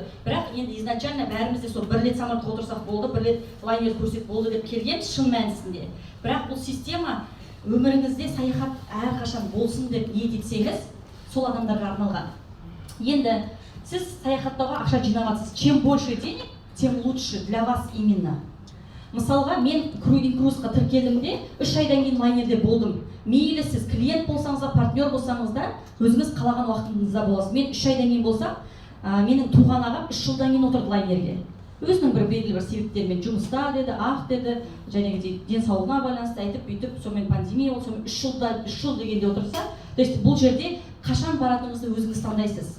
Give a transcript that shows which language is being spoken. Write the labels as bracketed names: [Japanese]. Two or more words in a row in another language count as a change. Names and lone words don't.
[Kazakh] Бірақ енді изначально бәрімізде сол бір рет самолетқа отырсақ болды, бір рет лайнер көрсек болды деп келген шын мәнісінде. Бірақ бұл система өміріңізде саяхат әрқашан болсын деп ниет етсеңіз, сол адамдарға арналған. Енді сіз саяхаттауға ақша жинап жатсыз. [Russian] Чем больше денег, тем лучше для вас именно. [Kazakh] Мысалға, мен Cruise-ға тіркелдім, 3 айдан кейін лайнерде болдым. Мейлі сіз клиент болсаңыз да, партнер болсаңыз да, өзіңіз қалаған уақытыңызда боласыз. Мен 3 айдан кейін болсам, менің туған ағам 3 жылдан кейін отырды лайнерге. Өзінің бір белгілі бір себептермен жұмыста деді, деді, және денсаулығына байланысты айтып, бүйтіп, сонымен пандемия болды, сонымен 3 жыл дегенде отырса, [Russian] то есть [Kazakh] бұл жерде қашан баратыныңызды өзіңіз таңдайсыз.